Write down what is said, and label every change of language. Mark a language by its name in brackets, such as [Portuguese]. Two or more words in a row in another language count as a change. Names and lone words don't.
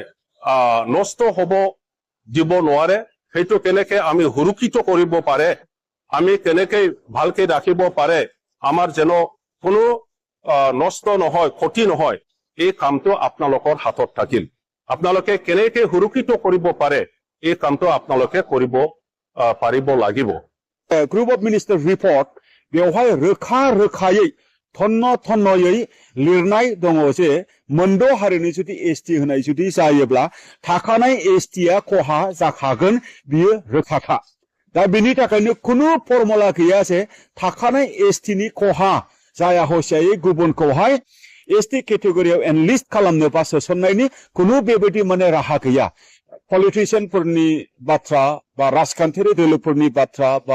[Assamese] নষ্ট হ'ব দিব নোৱাৰে সেইটো কেনেকৈ আমি সুৰক্ষিত কৰিব পাৰে আমি কেনেকৈ ভালকৈ ৰাখিব পাৰে আমাৰ যেন কোনো নষ্ট নহয় ক্ষতি নহয় এই কামটো আপোনালোকৰ হাতত থাকিল আপোনালোকে কেনেকৈ সুৰক্ষিত কৰিব পাৰে এই কামটো আপোনালোকে কৰিব পাৰিব লাগিব [English] group of minister report [Bodo] बेवहाय रोखा रोखायै थन्नयै लिरनाय दङ जे मोनद' हारिनि जुदि एसटी होनाय जुदि जायोब्ला थाखानाय एसटीआ खहा जाखागोन बियो रोखाखा दा बेनि थाखायनो खुनु फर्मुला गैया जे थाखानाय एसटीनि खहा जाया हसियायै गुबुनखौहाय [English] ST category [Bodo] एनलिस्ट खालामनो बा सोसननायनि खुनु बेबायदि माने राहा गैया पलिटिशियानफोरनि बाथ्रा बा राजखान्थियारि दोलोफोरनि बाथ्रा बा